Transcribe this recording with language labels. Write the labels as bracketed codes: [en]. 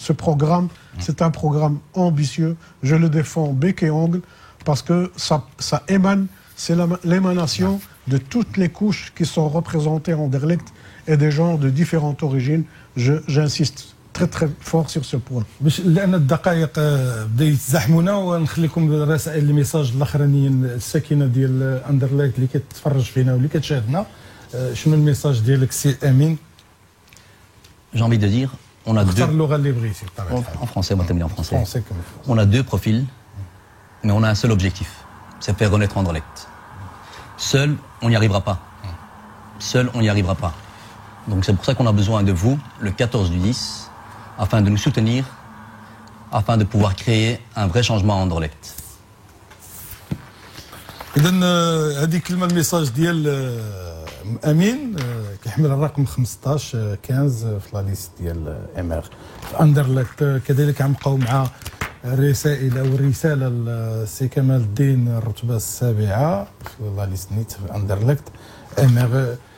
[fr] Ce programme, c'est un programme ambitieux, je le défends bec et ongle, parce que ça émane, c'est l'émanation de toutes les couches qui sont représentées en Anderlecht et des gens de différentes origines. J'insiste très très fort sur ce point. [ar] باش لان الدقائق بدا يتزاحمونا ونخليكم الرسائل الميساج الاخرانيين الساكنه ديال اندرليكت اللي كتفرج فينا واللي كتشاهدنا شنو الميساج ديالك سي امين؟ [fr] J'ai envie de dire, on a [ar] اختار [fr] deux. [ar] اللغه اللي بغيتي بطبيعه الحال. [fr] En français, on va terminer en français. [ar] فرونسي كما [fr] On a deux profils, mais on a un seul objectif, c'est faire renaître Anderlecht. Seul, on n'y arrivera pas. Seul, on n'y arrivera pas. Donc c'est pour ça qu'on a besoin de vous, le 14 du 10, afin de nous soutenir, afin de pouvoir créer un vrai changement à Anderlecht. [ar] اذا هذه كلمه الميساج ديال امين كيحمل الرقم 15 15 في لا ليست ديال ام ار في اندرليكت. كذلك غنبقاو مع الرسائل او الرساله لسي كمال الدين الرتبه السابعه في لا ليست نيت في اندرليكت ام ار.